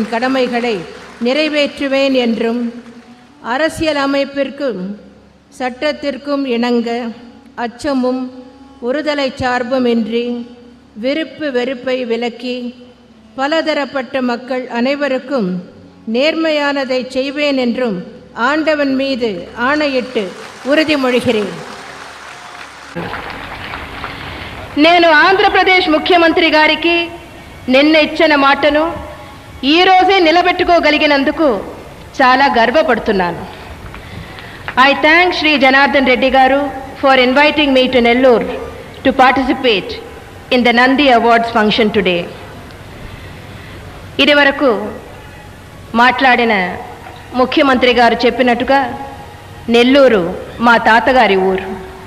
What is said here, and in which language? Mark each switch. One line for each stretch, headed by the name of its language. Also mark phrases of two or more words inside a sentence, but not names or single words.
Tamil: கடமைகளை நிறைவேற்றுவேன் என்றும் அரசியல் அமைப்பிற்கும் சட்டத்திற்கும் இணங்க அச்சமும் ஒருதலை சார்புமின்றி விருப்பு வெறுப்பை விலக்கி பலதரப்பட்ட மக்கள் அனைவருக்கும் நேர்மையானதை செய்வேன் என்றும் ஆண்டவன் மீது ஆணையிட்டு உறுதிமொழிகிறேன்.
Telugu: నేను ఆంధ్రప్రదేశ్ ముఖ్యమంత్రి గారికి నిన్న ఇచ్చిన మాటను ఈరోజే నిలబెట్టుకోగలిగినందుకు చాలా గర్వపడుతున్నాను.
English: I thank Shri Janardhan Reddy garu for inviting me to Nellore to participate in the Nandi Awards function today.
Telugu: ఇదివరకు మాట్లాడిన ముఖ్యమంత్రి గారు చెప్పినట్టుగా నెల్లూరు మా తాతగారి ఊరు.